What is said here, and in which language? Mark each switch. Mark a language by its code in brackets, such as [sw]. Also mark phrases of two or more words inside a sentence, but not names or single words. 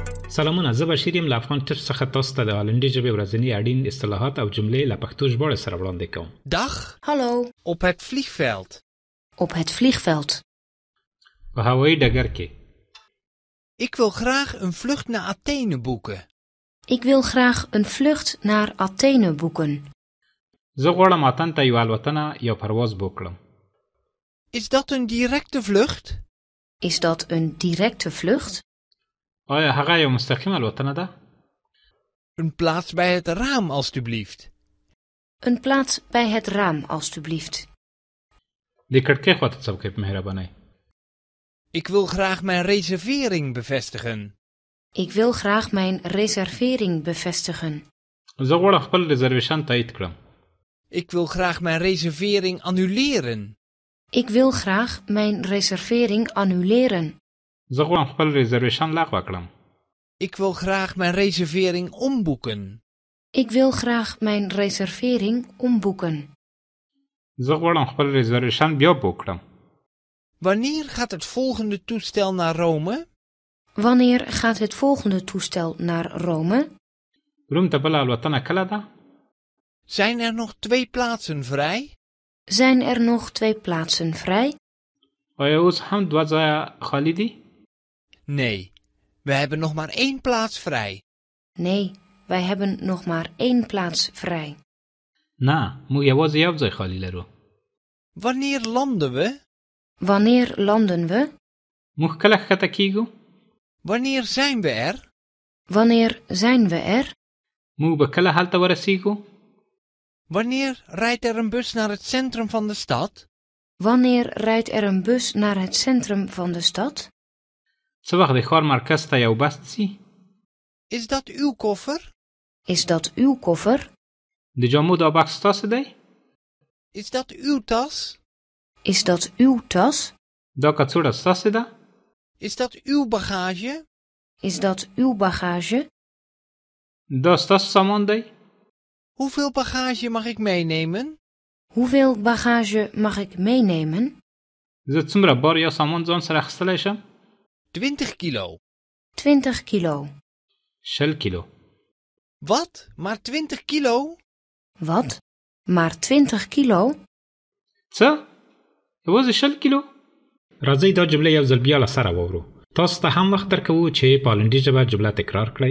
[ps] سلامونه، زه بشیر یم له افغان ټچ څخه تاسو ته د هالندي ژبې ورځني اړین اصطلاحات او جملې له پښتو ژباړې سره وړاندې کوم. [nl] Dag, Hallo, op het vliegveld. op het vliegveld. [ps] په هوایي ډګر کې. [nl] Ik wil graag een vlucht naar Athene boeken. Ik wil graag een vlucht naar Athene boeken. [ps] زه غواړم اتن ته یو الوتنه یو پرواز وکړم. [nl] Is dat een directe vlucht? Is dat een directe vlucht? [ps] آیا هغه یو مستقیم الوتنه ده؟ [nl] Een plaats bij het raam, alstublieft. Een plaats bij het raam, alstublieft. [ps] د کړکۍ خواته څوکۍ په مهربانۍ. [nl] Ik wil graag mijn reservering bevestigen. Ik wil graag mijn reservering bevestigen. [ps] زه غواړم خپل ریزرویشن تایید کړم. [nl] Ik wil graag mijn reservering annuleren. Ik wil graag mijn reservering annuleren. [ps] زه غواړم خپل ریزرویشن لغوه کړم. [nl] Ik wil graag mijn reservering omboeken. Ik wil graag mijn reservering omboeken. [ps] زه غواړم خپل ریزرویشن بیا بوک کړم. [nl] Wanneer gaat het volgende toestel naar Rome? Wanneer gaat het volgende toestel naar Rome? [ps] روم ته بله الوتنه کله ده؟ [nl] Zijn er nog 2 plaatsen vrij? Zijn er nog 2 plaatsen vrij? [ps] آیا اوس هم 2 ځایه خالی دي؟ [nl] Nee, we hebben nog maar 1 plaats vrij. Nee, wij hebben nog maar 1 plaats vrij. [ps] نه، موږ یوازې یو ځای خالی لرو. [nl] Wanneer landen we? Wanneer landen we? [ps] موږ کله ښکته کیږو؟ [nl] Wanneer zijn we er? Wanneer zijn we er? [ps] موږ به کله هلته ورسیږو؟ [nl] Wanneer rijdt er een bus naar het centrum van de stad? Wanneer rijdt er een bus naar het centrum van de stad? [ps] څه وخت د ښار مرکز ته یو بس ځي؟ [nl] Is dat uw koffer? Is dat uw koffer? [ps] د جامو دا بکس ستاسو دی؟ [nl] Is dat uw tas? Is dat uw tas? [ps] دا کڅوړه ستاسو ده؟ [nl] Is dat uw bagage? Is dat uw bagage? [ps] دا ستاسو سامان دی؟ [nl] Hoeveel bagage mag ik meenemen? Hoeveel bagage mag ik meenemen? [ps] زه څومره بار یا سامان ځان سره اخیستلی شم؟ [nl] 20 kilo. 20 kilo. [ps] 20 کیلو. [nl] Wat? Maar 20 kilo? Wat? Maar 20 kilo? [ps] څه؟ یوازې 20 کیلو؟ راځئ دا جمله یو ځل بیا له سره واورو. تاسو ته هم وخت درکوو چې په هالندي ژبه جمله تکرار کړئ.